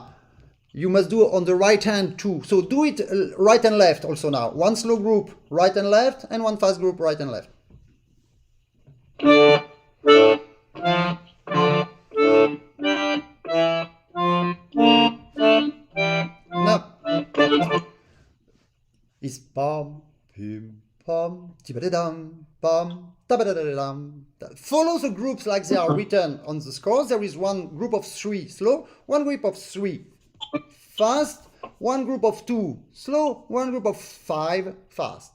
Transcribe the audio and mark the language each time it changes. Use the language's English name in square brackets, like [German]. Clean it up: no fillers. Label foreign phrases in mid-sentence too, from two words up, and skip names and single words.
[English] You must do it on the right hand too. So do it right and left also now. One slow group right and left, and one fast group right and left. No. It's pom, pim, pom, tibadadam, pom, tabadadadam. Follow the groups like they are written on the scores. There is one group of 3 slow, one group of 3 fast, one group of 2 slow, one group of 5 fast.